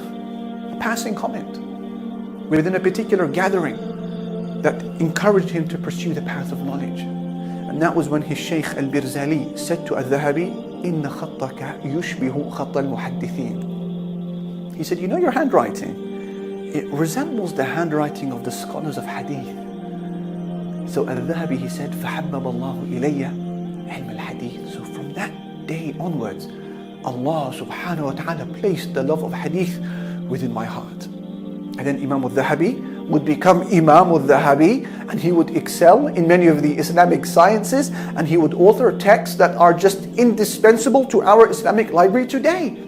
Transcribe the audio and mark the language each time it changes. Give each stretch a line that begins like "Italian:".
English: A passing comment within a particular gathering that encouraged him to pursue the path of knowledge. And that was when his Shaykh al-Birzali said to al-Dhahabi,
Arabic: إِنَّ خَطَّكَ يُشْبِهُ خَطَّ الْمُحَدِّثِينَ.
English: He said, you know your handwriting? It resembles the handwriting of the scholars of hadith. So al-Dhahabi, he said,
Arabic: فَحَبَّبَ اللَّهُ إِلَيَّ عِلْمَ الْحَدِيثِ.
English: So from that day onwards, Allah subhanahu wa ta'ala placed the love of hadith within my heart. And then Imam al-Dhahabi would become Imam al-Dhahabi, and he would excel in many of the Islamic sciences, and he would author texts that are just indispensable to our Islamic library today.